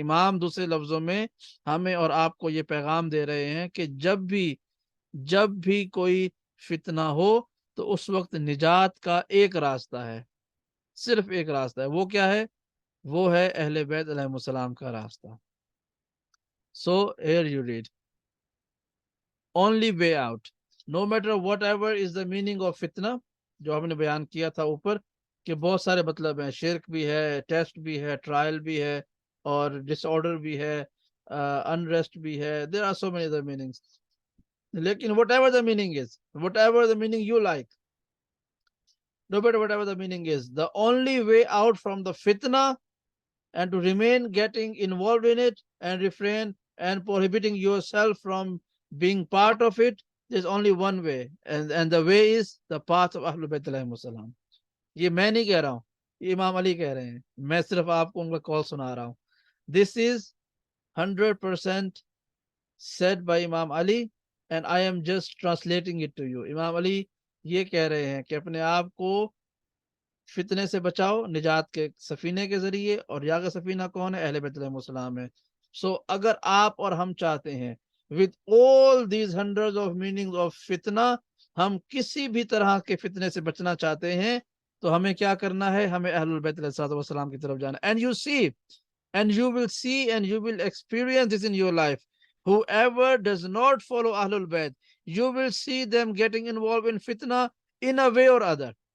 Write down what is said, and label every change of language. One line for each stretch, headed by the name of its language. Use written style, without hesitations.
Urdu: امام دوسرے لفظوں میں ہمیں اور آپ کو یہ پیغام دے رہے ہیں کہ جب بھی کوئی فتنہ ہو تو اس وقت نجات کا ایک راستہ ہے، صرف ایک راستہ ہے. وہ کیا ہے؟ وہ ہے اہل بیت علیہ السلام کا راستہ.
English: So here you read, only way out, no matter whatever is the meaning of fitna.
Urdu: جو ہم نے بیان کیا تھا اوپر کہ بہت سارے مطلب ہیں، شرک بھی ہے، ٹیسٹ بھی ہے، ٹرائل بھی ہے، اور ڈس آرڈر بھی ہے، انریسٹ بھی ہے.
English: there are so many other meanings. لیکن whatever the meaning is, whatever the meaning you like, no matter whatever the meaning is, the only way out from the fitna and to remain getting involved in it and refrain and prohibiting yourself from being part of it, there's only one way, and the way is the path of Ahlul Bayt alayhim salam.
Urdu: یہ میں نہیں کہہ رہا ہوں، یہ امام علی کہہ رہے ہیں، میں صرف آپ کو ان کا کال سنا رہا ہوں.
English: This is 100% said by Imam Ali and I am just translating it to you.
Urdu: امام علی یہ کہہ رہے ہیں کہ اپنے آپ کو فتنے سے بچاؤ نجات کے سفینے کے ذریعے، اور یا کا سفینہ کون ہے؟ اہل بیت علیہ السلام ہے. سو اگر آپ اور ہم چاہتے ہیں
English: with all these hundreds of meanings of
Urdu: فتنہ، ہم کسی بھی طرح کے فتنے سے بچنا چاہتے ہیں تو ہمیں کیا کرنا ہے؟ ہمیں اہل بیت علیہ السلام کی طرف جانا.
English: and you see and you will see and you will experience this in your life. Whoever does not follow Ahlul Bayt, you will see them getting involved in fitna in a way or other.